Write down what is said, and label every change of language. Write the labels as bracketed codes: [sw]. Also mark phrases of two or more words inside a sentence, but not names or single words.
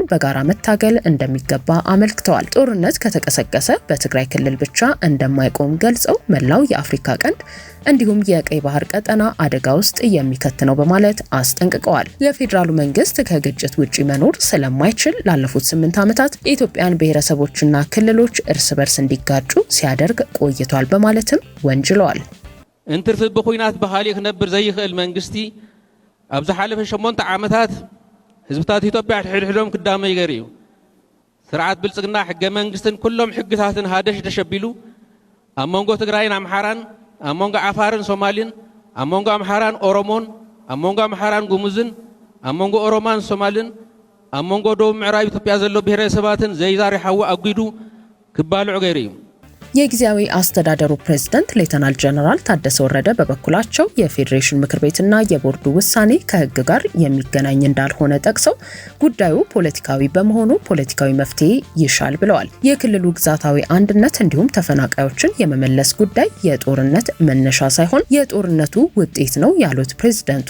[am] በጋራ መታገል እንደሚገባ አመልክተዋል። ጦርነት ከተቀሰቀሰ በትግራይ ክልል ብቻ እንደማይቆም ገልጸው መላው የአፍሪካ ቀንድ እንዲሁም የቀይ ባህር ቀጠና አደጋ ውስጥ የሚከት ነው በማለት አስጠንቅቀዋል። የፌዴራሉ መንግስት ከግጭት ውጪ መኖር ስለማይችል ላለፉት 8 ዓመታት የኢትዮጵያን ብሔረሰቦችና ክልሎች እርስ በርስ እንዲጋጩ ሲያደርግ ቆይቷል በማለትም ወንጅለዋል። [ti] እንትርፍ በኩይናት በኻሊእ ክነብር ዘይኽእል መንግስቲ ኣብ ዝሓለፈ 8 ዓመታት ህዝብታት ኢትዮጵያ ሕድሕዶም ክዳመይ ገይሩ ስርዓት ብልጽግና ሕገ መንግስትን ኩሎም ሕግታትን ሃደሽ ተሸቢሉ ኣብ መንጎ ትግራይን ኣምሓራን ኣብ መንጎ ዓፋርን ሶማሊን ኣብ መንጎ ኣምሓራን ኦሮሞን ኣብ መንጎ ኣምሓራን ጉሙዝን ኣብ መንጎ ኦሮማን ሶማልን ኣብ መንጎ ደቡብ ምዕራብ ኢትዮጵያ ዘሎ ብሔረሰባትን ዘይዛሪሓዎ ኣጉዱ ክባልዑ ገይሩ እዩ። [am] የጊዜያዊ አስተዳደሩ ፕሬዝዳንት ሌተናል ጀነራል ታደሰ ወረደ በበኩላቸው የፌዴሬሽን ምክር ቤትና የቦርዱ ውሳኔ ከህግ ጋር የሚገናኝ እንዳልሆነ ጠቅሰው ጉዳዩ ፖለቲካዊ በመሆኑ ፖለቲካዊ መፍትሄ ይሻል ብለዋል። የክልሉ ግዛታዊ አንድነት እንዲሁም ተፈናቃዮችን የመመለስ ጉዳይ የጦርነት መነሻ ሳይሆን የጦርነቱ ውጤት ነው ያሉት ፕሬዝዳንቱ